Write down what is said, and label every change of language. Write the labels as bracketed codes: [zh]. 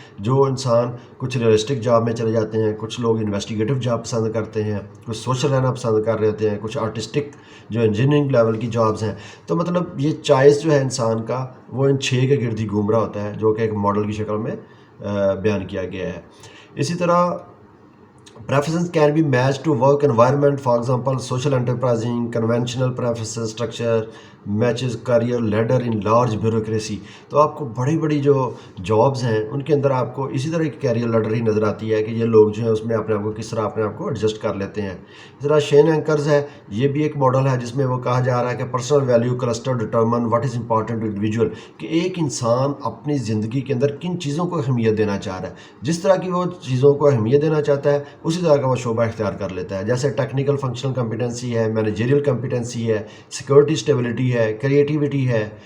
[ur] جو انسان کچھ ریئلسٹک جاب میں چلے جاتے ہیں، کچھ لوگ انویسٹیگیٹو جاب پسند کرتے ہیں، کچھ سوشل رہنا پسند کر رہے ہوتے ہیں، کچھ آرٹسٹک جو انجینئرنگ لیول کی جابز ہیں۔ تو مطلب یہ چوائس جو ہے انسان کا وہ ان 6 کے گرد ہی گھوم رہا ہوتا ہے جو کہ ایک ماڈل کی شکل میں بیان کیا گیا ہے۔ اسی طرح [en] preferences can be matched to work environment. For example, social enterprising, conventional preferences structure matches career ladder in large bureaucracy. [ur] تو آپ کو بڑی بڑی جو جابز ہیں ان کے اندر آپ کو اسی طرح کی کیریئر لیڈر ہی نظر آتی ہے کہ یہ لوگ جو ہیں اس میں اپنے آپ کو کس طرح اپنے آپ کو ایڈجسٹ کر لیتے ہیں۔ اس طرح شین اینکرز ہے، یہ بھی ایک ماڈل ہے جس میں وہ کہا جا رہا ہے کہ [en] personal value cluster determine what is important to individual, [ur] کہ ایک انسان اپنی زندگی کے اندر کن چیزوں کو اہمیت دینا چاہ رہا ہے، جس طرح کی وہ چیزوں کو اہمیت دینا چاہتا ہے اسی طرح کا وہ شعبہ اختیار کر لیتا ہے۔ جیسے ٹیکنیکل فنکشنل کمپیٹنسی ہے، مینیجریل کمپیٹنسی ہے، سیکورٹی اسٹیبلٹی ہے، کریٹیوٹی ہے،